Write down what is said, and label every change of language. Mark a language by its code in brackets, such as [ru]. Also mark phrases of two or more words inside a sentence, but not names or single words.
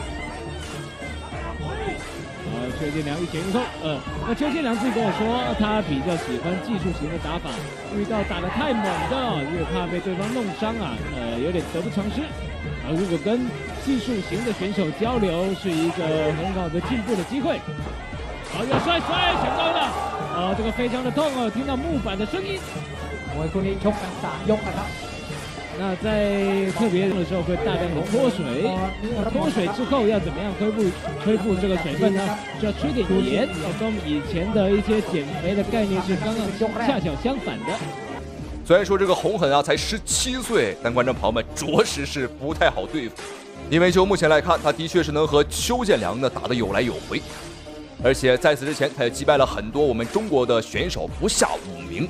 [zh] 邱建良一前一后，那邱建良自己跟我说，他比较喜欢技术型的打法，遇到打得太猛的，因为怕被对方弄伤啊，有点得不偿失。如果跟技术型的选手交流，是一个很好的进步的机会。好，要摔想到了，这个非常的痛哦，听到木板的声音。 [th] 我คู่นี้ชกกัน3ยกนะครับ。 [zh] 那在特别的时候会大量的脱水，脱水之后要怎么样恢复这个水分呢？就要吃点盐，跟我们以前的一些减肥的概念是刚刚恰巧相反的。虽然说这个红狠啊才17岁，但观众朋友们着实是不太好对付，因为就目前来看，他的确是能和邱建良呢打得有来有回，而且在此之前他也击败了很多我们中国的选手，不下5名。